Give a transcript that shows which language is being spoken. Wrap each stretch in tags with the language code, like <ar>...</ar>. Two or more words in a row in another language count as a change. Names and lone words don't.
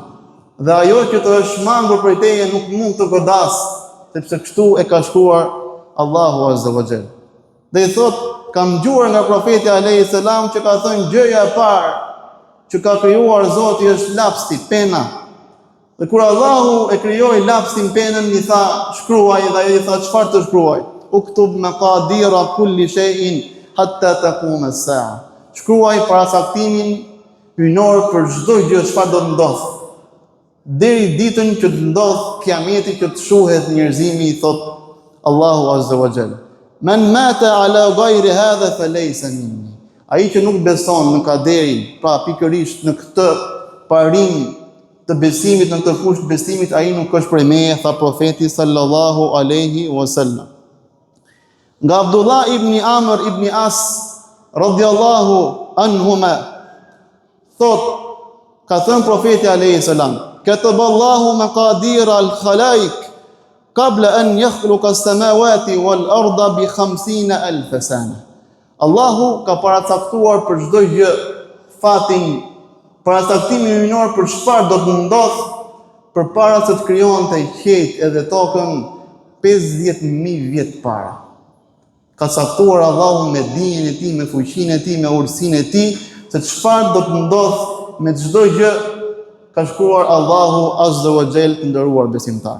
<sq>Dhe ajo që të është shmangur prej teje nuk mund të godas, sepse kështu e ka shkruar Allahu</sq> <ar>عز وجل.</ar> <sq>Dhe i thot, kam dëgjuar nga profeti</sq> <ar>عليه السلام</ar> <sq>që ka thënë gjëja e parë që ka krijuar Zoti është lapsi, pena. Dhe kur Allahu e krijoi lapsin, penën, i tha shkruaj, dhe ai i tha çfarë të shkruaj?</sq> <ar>اكتب مقادير كل شيء حتى تقوم الساعة.</ar> <sq>Shkruaj paracaktimin hyjnor për çdo gjë çfarë do të ndodhë. Deri ditën që të ndodh kiameti, që të shuhet njerëzimi, i thot Allahu</sq> <ar>عز وجل. من مات على غير هذا فليس مني.</ar> <sq>Ai që nuk beson në kaderin, pra pikërisht në këtë parim të besimit, në këtë fushë të besimit, ai nuk është prej meje, tha profeti</sq> <ar>صلى الله عليه وسلم. Nga Abdullah ibn Amr ibn As رضي الله عنهما</ar> <sq>thot, ka thënë profeti</sq> <ar>عليه السلام كتب الله مقادير الخلائق قبل أن يخلق السماوات والأرض بـ 50,000 سنة.</ar> <sq>Allahu ka paracaktuar për çdo gjë fatin, paracaktimin hyjnor për çfarë do të ndodh përpara se të krijonte qiellin edhe tokën 50,000 vjet para. Ka caktuar Allahu me dijen e tij, me fuqinë e tij, me urtësinë e tij, se çfarë do të ndodh me çdo gjë ka shkruar Allahu</sq> <ar>عز وجل,</ar> <sq>të nderuar besimtar.</sq>